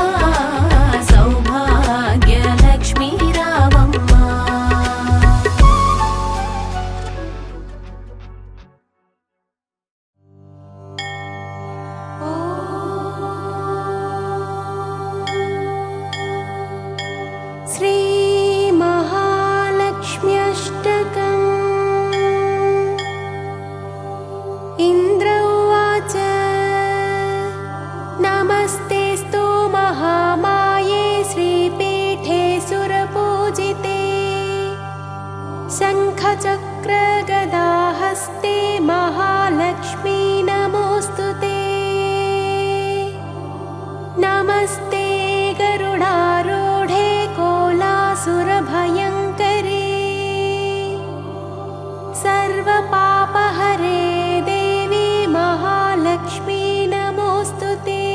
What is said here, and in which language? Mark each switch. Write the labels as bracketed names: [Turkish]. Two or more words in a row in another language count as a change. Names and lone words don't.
[Telugu] సౌభాగ్యలక్ష్మీ రావమ్మా [Sanskrit] శ్రీ మహాలక్ష్మ్యష్టకం ఇంద్ర ఉవాచ నమస్తేస్తు మహామాయే శ్రీపీఠే సురపూజితే शङ्खचक्रगदाहस्ते महालक्ष्मी नमोऽस्तुते। नमस्ते गरुडारूढे कोलासुरभयङ्करे सर्वपापहरे देवी महालक्ष्मी नमोऽस्तुते